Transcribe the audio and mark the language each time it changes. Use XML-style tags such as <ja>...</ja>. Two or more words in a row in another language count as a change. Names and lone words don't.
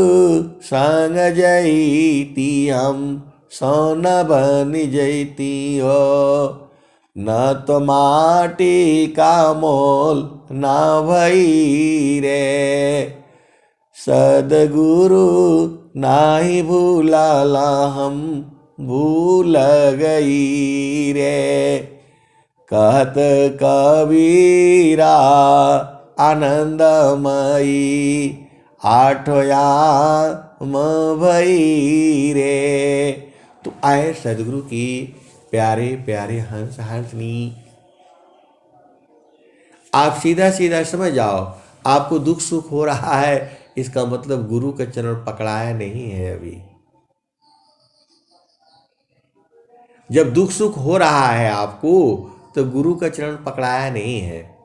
<hi>संग जैती हम सोन बन जैती हो, न तो माटी का मोल ना भई रे, सदगुरु नाही भूलाला हम भूल गई रे। कहत कबीरा आनंदमयी, आठया भई रे। तो आए सदगुरु की प्यारे प्यारे हंस हंसनी, आप सीधा सीधा समझ जाओ, आपको दुख सुख हो रहा है, इसका मतलब गुरु का चरण पकड़ाया नहीं है अभी। जब दुख सुख हो रहा है आपको तो गुरु का चरण पकड़ाया नहीं है।</hi>